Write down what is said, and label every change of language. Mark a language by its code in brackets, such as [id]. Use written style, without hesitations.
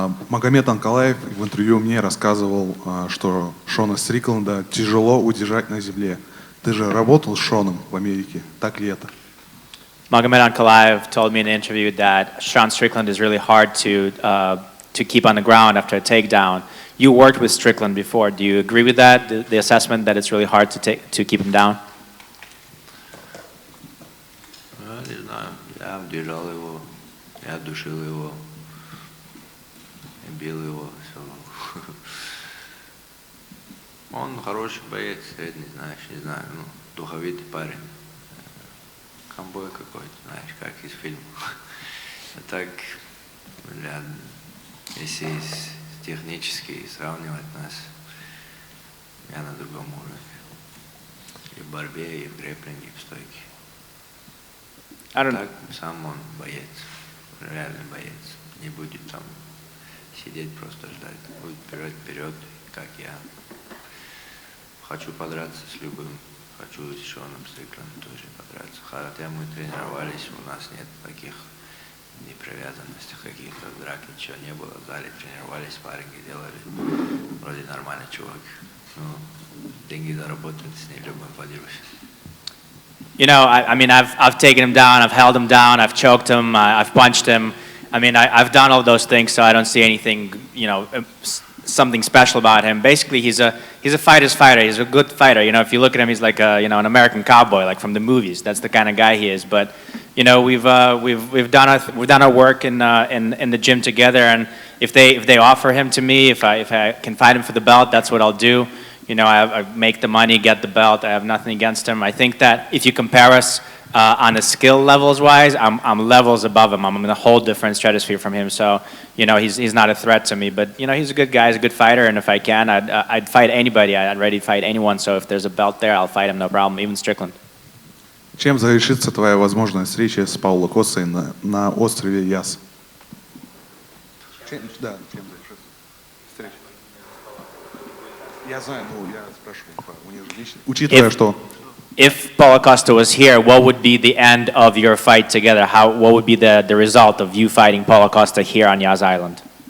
[ru] Магомед Анкалаев в интервью мне рассказывал, что Шона Стрикленда тяжело удержать на земле. Ты же работал с Шоном в Америке, так ли это? [en] Magomed Ankalaev told me in an interview that Sean Strickland is really hard to keep on the ground after a takedown. You worked with Strickland before. Do you agree with that? The assessment that it's really hard to keep him down? [ru] Не знаю, я держал его, я душил его, бил его, все. Он хороший боец, средний, знаешь, не знаю, ну, духовитый парень. Камбой какой-то, знаешь, как из фильма. А так, бля, если технически сравнивать нас, я на другом уровне. И в борьбе, и в грэпплинге, и в стойке. Так, сам он боец, реальный боец. Не будет там сидеть, просто ждать. Будет вперед, как я. Хочу подраться с любым. Хочу с Шоном Стрикландом тоже подраться. Хотя мы тренировались, у нас нет таких непривязанностей, каких-то драк, ничего не было. В зале тренировались, спарринги делали. Вроде нормальный чувак. Ну, деньги заработать, с ней любым подерусь. [en] You know, I mean, I've taken him down, I've held him down, I've choked him, I've punched him. I mean, I've done all those things, so I don't see anything, you know, something special about him. Basically, he's a fighter's fighter. He's a good fighter. You know, if you look at him, he's like a, you know, an American cowboy, like from the movies. That's the kind of guy he is. But, you know, we've done our work in the gym together. And if they offer him to me, if I can fight him for the belt, that's what I'll do. You know, I make the money, get the belt. I have nothing against him. I think that if you compare us on the skill levels wise, I'm levels above him. I'm in a whole different stratosphere from him. So, you know, he's not a threat to me. But, you know, he's a good guy. He's a good fighter. And if I can, I'd fight anybody. I'd ready to fight anyone. So if there's a belt there, I'll fight him, no problem. Even Strickland. [ru] Чем завершится твоя возможная встреча с Пауло Костой на острове Яс? Да, чем завершится встреча? Я знаю, ну, я спрашиваю, у них же лично. Учитывая, что... [en] If Paulo Costa was here, what would be the end of your fight together? What would be the result of you fighting Paulo Costa here on Yas Island?